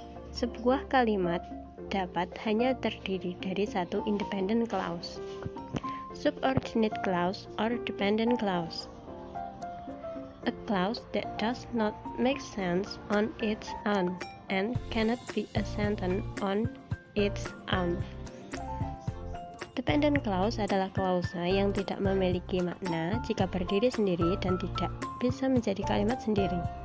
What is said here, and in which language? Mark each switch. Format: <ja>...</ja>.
<id>Sebuah kalimat dapat hanya terdiri dari satu independent clause.</id> <en>Subordinate clause or dependent clause: a clause that does not make sense on its own and cannot be a sentence on its own.</en> <id>Dependent clause adalah klausa yang tidak memiliki makna jika berdiri sendiri dan tidak bisa menjadi kalimat sendiri.</id>